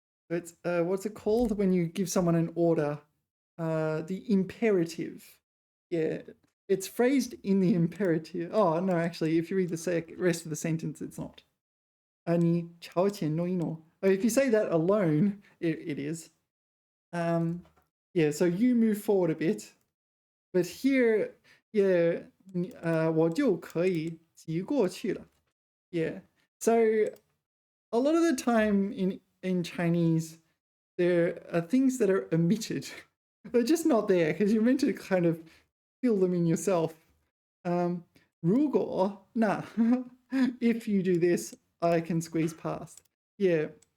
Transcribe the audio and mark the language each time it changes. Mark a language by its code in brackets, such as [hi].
[en] It's, what's it called when you give someone an order? The imperative. Yeah, it's phrased in the imperative. Oh, no, actually, if you read the rest of the sentence, it's not. [zh] 你朝前挪一挪. [en] If you say that alone, it is. Yeah, so you move forward a bit. But here, yeah, [zh] 我就可以挤过去了. [en] Yeah. So a lot of the time in Chinese, there are things that are omitted. They're just not there because you're meant to kind of feel them in yourself. [zh] 如果, [en] nah. If you do this, I can squeeze past. Yeah.